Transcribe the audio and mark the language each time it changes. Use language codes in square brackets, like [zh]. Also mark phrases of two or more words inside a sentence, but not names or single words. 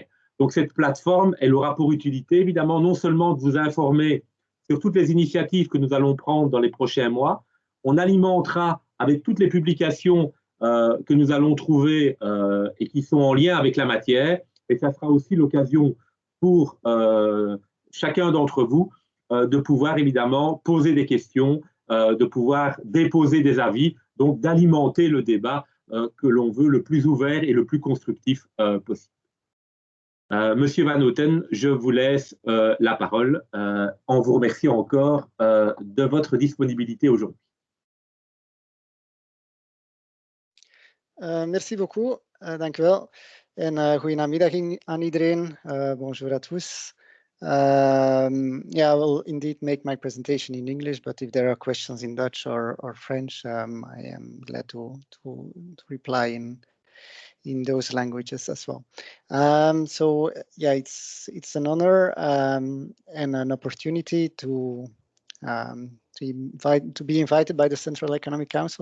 [fr] Donc, cette plateforme, elle aura pour utilité, évidemment, non seulement de vous informer sur toutes les initiatives que nous allons prendre dans les prochains mois, on alimentera avec toutes les publications que nous allons trouver et qui sont en lien avec la matière, et ça sera aussi l'occasion pour chacun d'entre vous de pouvoir évidemment poser des questions, de pouvoir déposer des avis, donc d'alimenter le débat que l'on veut le plus ouvert et le plus constructif possible. Monsieur Van Houten, je vous laisse la parole en vous remerciant encore de votre disponibilité aujourd'hui. Merci beaucoup, [nl] dank u wel. En goedenamiddag aan iedereen. [fr] Bonjour à tous. [en] Yeah, I will indeed make my presentation in English, but if there are questions in Dutch or French, I am glad to reply in those languages as well. So yeah, it's an honor and an opportunity to be invited by the Central Economic Council.